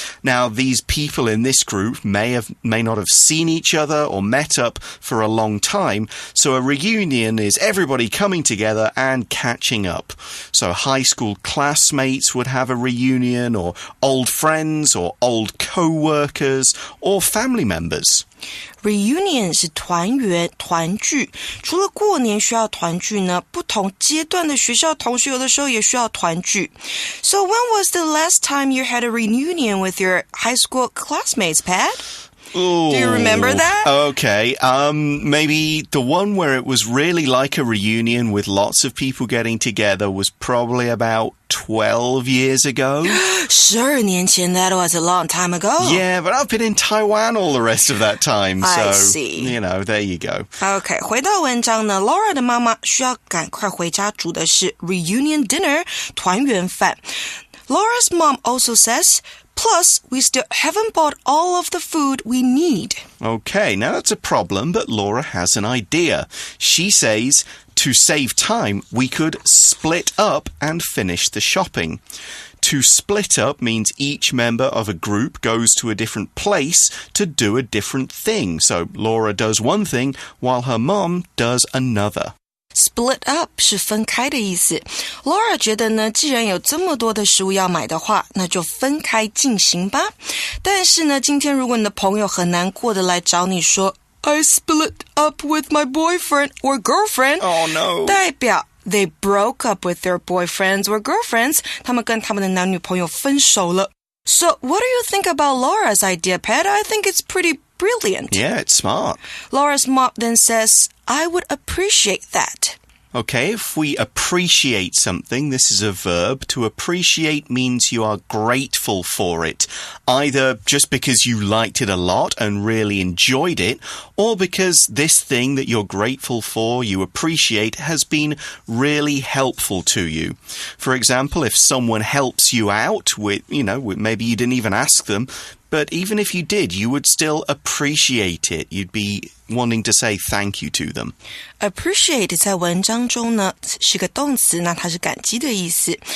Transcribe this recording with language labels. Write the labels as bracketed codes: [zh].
[en] Now, these people in this group may not have seen each other or met up for a long time, so a reunion is everybody coming together and catching up. So high school classmates would have a reunion, or old friends, or old co-workers, or family members.Reunion [zh] 是团圆团聚，除了过年需要团聚呢，不同阶段的学校同学有的时候也需要团聚。 [en] So when was the last time you had a reunion with your high school classmates, Pat?Ooh, do you remember that? Okay, maybe the one where it was really like a reunion with lots of people getting together was probably about 12 years ago. [zh] 12年前, [en] that was a long time ago. Yeah, but I've been in Taiwan all the rest of that time. I see. You know, there you go. [zh] Okay, 回到文章呢 Laura 的妈妈需要赶快回家煮的是 [en] reunion dinner, [zh] 团圆饭。 [en] Laura's mom also says,Plus, we still haven't bought all of the food we need. Okay, now that's a problem, but Laura has an idea. She says, to save time, we could split up and finish the shopping. To split up means each member of a group goes to a different place to do a different thing. So Laura does one thing while her mom does another.Split [zh] up 是分开的意思。 Laura 觉得呢，既然有这么多的食物要买的话，那就分开进行吧。但是呢，今天如果你的朋友很难过的来找你说 [en] I split up with my boyfriend or girlfriend. Oh no. [zh] 代表 [en] they broke up with their boyfriends or girlfriends. [zh] 他们跟他们的男女朋友分手了。 [en] So what do you think about Laura's idea, Pat? I think it's pretty brilliant. Yeah, it's smart. Laura's mom then says, I would appreciate that. Okay, if we appreciate something, this is a verb. To appreciate means you are grateful for it, either just because you liked it a lot and really enjoyed it, or because this thing that you're grateful for, you appreciate, has been really helpful to you. For example, if someone helps you out with, maybe you didn't even ask them, but even if you did, you would still appreciate it. You'd be wanting to say thank you to them. [zh] Appreciate 在文章中呢是个动词，那它是感激的意思。